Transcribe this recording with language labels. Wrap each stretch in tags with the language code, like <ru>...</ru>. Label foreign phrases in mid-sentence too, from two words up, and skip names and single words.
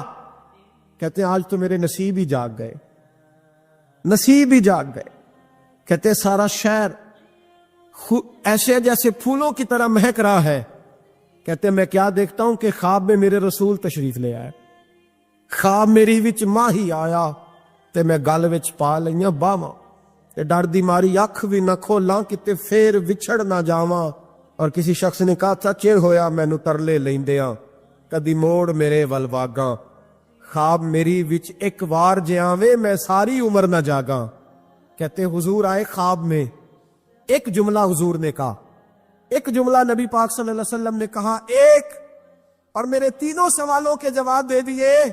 <ur>کہتے ہیں آج تو میرے نصیب ہی جاگ گئے, نصیب ہی جاگ گئے. کہتے ہیں سارا شہر ایسے جیسے پھولوں کی طرح مہک رہا ہے. کہتے ہیں میں کیا دیکھتا ہوں کہ خواب میں میرے رسول تشریف لے آئے,</ur> <pa>خواب میری وچ ماہی آیا تے میں گل وچ پا لئیاں باواں, تے ڈر دی ماری اکھ بھی نہ کھولاں کتے پھر وچھڑ نہ جاواں.</pa> <ur>اور کسی شخص نے کہا تھا</ur> <pa>چیر ہویا مینو ترلے لیندیاں, کدی موڑ میرے ول واگاں, خواب میری وچ ایک وار جے آویں میں ساری عمر نہ جاگاں.</pa> <ur>کہتے حضور آئے خواب میں, ایک جملہ حضور نے کہا, ایک جملہ نبی پاک صلی اللہ علیہ وسلم نے کہا, ایک, اور میرے 3 سوالوں کے جواب دے دیے.</ur>